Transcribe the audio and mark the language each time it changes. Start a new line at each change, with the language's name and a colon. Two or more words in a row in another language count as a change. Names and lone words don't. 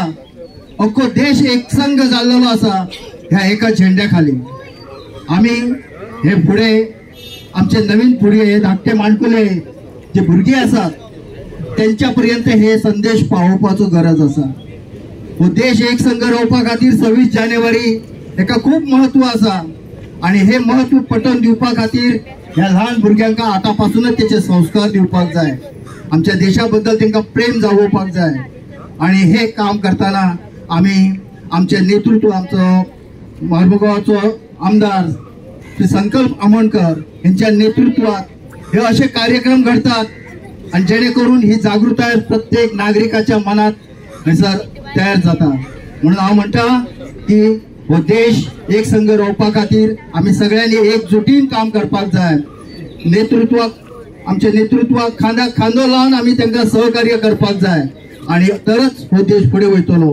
Konkani: अख्खो देश एकसंघ जाल्लेलो असा ह्या एका झेंड्या खाली. आम्ही हे पुढे आमचे नवीन पिढी, हे धाकटे माणकुले जे भुरगे असतात त्यांच्या पर्यंत हे संदेश पावोवपाचो गरज असा. हो देश एकसंघ रावपा खातीर 26 जानेवारी हेका खूप महत्व असा आणि हे महत्व पटवून दिवपा खातीर ह्या लहान भुरग्यांका आतापासूनच त्याचे संस्कार दिवपाक जाय. आमच्या देशाबद्दल त्यांना प्रेम जागोवपाक जाय आणि हे काम करताना आम्ही आमचे नेतृत्व, आमचो मारबगावचो आमदार श्री संकल्प आमोणकर यांच्या नेतृत्वात हे असे कार्यक्रम घडतात आणि जेणेकरून ही जागृताय प्रत्येक नागरिकाच्या मनात हयसर तयार जाता. म्हणून हांव म्हणटा की हो देश एक संघ रावपा खातीर आम्ही सगळ्यांनी एकजुटीन काम करपाक जाय. आमच्या नेतृत्वाक खांद्याक खांदो लावन आम्ही त्यांना सहकार्य करपाक जाय आणि तरच हो देश पुढे वयतलो.